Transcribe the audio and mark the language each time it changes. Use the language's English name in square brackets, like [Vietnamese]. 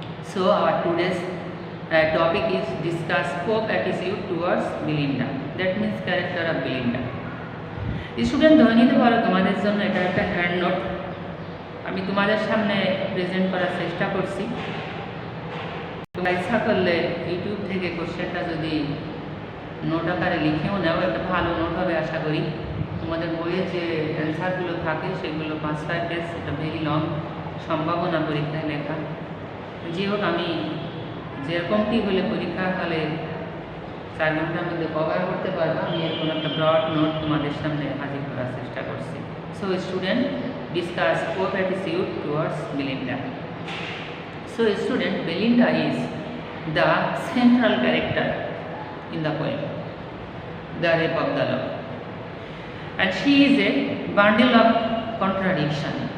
[English] So our today's topic is discuss Pope attitude towards Belinda, that means character of Belinda. [Bangla] Student ধরে নিতে পারো তোমাদের জন্য এটা একটা হ্যান্ড নোট আমি তোমাদের সামনে প্রেজেন্ট করার চেষ্টা করছি। তোমরা ইচ্ছা করলে ইউটিউব থেকে কোশ্চেনটা যদি নোট আকারে লিখেও নাও, একটা ভালো নোট হবে আশা করি। তোমাদের বইয়ে যে অ্যান্সারগুলো থাকে সেগুলো 5-6 পেজ, এটা [English] very long, [Bangla] সম্ভাবনা পরীক্ষায় লেখা। যে হোক, আমি যেরকমটি হলে পরীক্ষার হলে 4 ঘন্টার মধ্যে কভার করতে পারবো, আমি এরকম একটা ব্রড নোট তোমাদের সামনে হাজির করার চেষ্টা করছি। [English] So student, discuss Pope attitude towards Belinda. So student, Belinda is the central character in the poem, the Rape of the Lock, and she is a bundle of contradiction.